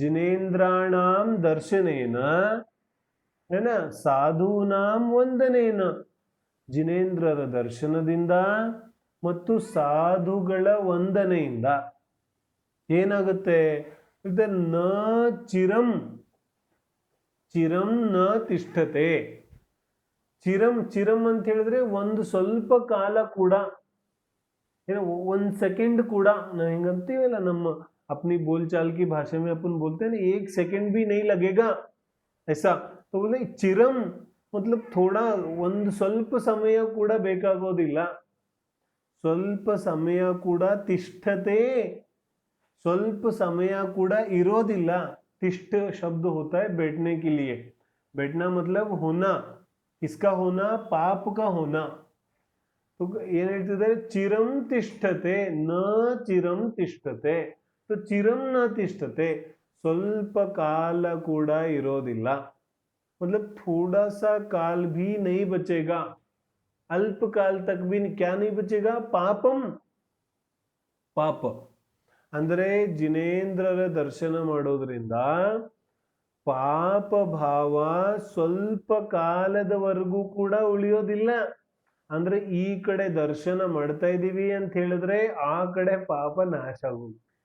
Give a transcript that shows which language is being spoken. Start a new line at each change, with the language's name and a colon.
Sanskrit: ಜಿನೇಂದ್ರಾಣಾಂ ದರ್ಶನೇನ ಏನ ಸಾಧೂನಾಂ ವಂದನೇನ,
Kannada: ಜಿನೇಂದ್ರರ ದರ್ಶನದಿಂದ ಮತ್ತು ಸಾಧುಗಳ ವಂದನೆಯಿಂದ ಏನಾಗುತ್ತೆ?
Sanskrit: ನ ಚಿರಂ, ಚಿರಂ ನ ತಿಷ್ಠತೆ.
Kannada: ಚಿರಂ, ಚಿರಂ ಅಂತ ಹೇಳಿದ್ರೆ ಒಂದು ಸ್ವಲ್ಪ ಕಾಲ ಕೂಡ, ಏನೋ ಒಂದ್ ಸೆಕೆಂಡ್ ಕೂಡ. ನಾವು ಹಿಂಗಂತೀವಲ್ಲ ನಮ್ಮ
Hindi: अपनी बोलचाल की भाषा में अपन बोलते हैं ना, एक सेकंड भी नहीं लगेगा ऐसा. तो बोले चिरम मतलब थोड़ा
Kannada: ಒಂದು ಸ್ವಲ್ಪ ಸಮಯ ಕೂಡ ಬೇಕಾಗೋದಿಲ್ಲ, ಸ್ವಲ್ಪ ಸಮಯ ಕೂಡ. ತಿಷ್ಠತೆ, ಸ್ವಲ್ಪ ಸಮಯ ಕೂಡ ಇರೋದಿಲ್ಲ.
Hindi: तिष्ठ शब्द होता है बैठने के लिए. बैठना मतलब होना, किसका होना? पाप का होना.
Sanskrit: तो
Kannada: ಏನ್ ಹೇಳ್ತಿದ್ದಾರೆ?
Sanskrit: ಚಿರಂ ತಿಷ್ಠತೆ, ನ ಚಿರಂ ತಿಷ್ಠತೆ. ಚಿರಂ ನ ತಿಷ್ಠತೆ,
Kannada: ಸ್ವಲ್ಪ ಕಾಲ ಕೂಡ ಇರೋದಿಲ್ಲ.
Hindi: मतलब थोड़ा सा काल भी नहीं बचेगा, अल्प काल तक भी क्या नहीं बचेगा?
Kannada: पापम, ಪಾಪ ಅಂದ್ರೆ ಜಿನೇಂದ್ರರ ದರ್ಶನ ಮಾಡೋದ್ರಿಂದ ಪಾಪ ಭಾವ ಸ್ವಲ್ಪ ಕಾಲದವರೆಗೂ ಕೂಡ ಉಳಿಯೋದಿಲ್ಲ. ಅಂದ್ರೆ ಈ ಕಡೆ ದರ್ಶನ ಮಾಡ್ತಾ ಇದೀವಿ ಅಂತ ಹೇಳಿದ್ರೆ ಆ ಕಡೆ ಪಾಪ ನಾಶ ಆಗೋದು.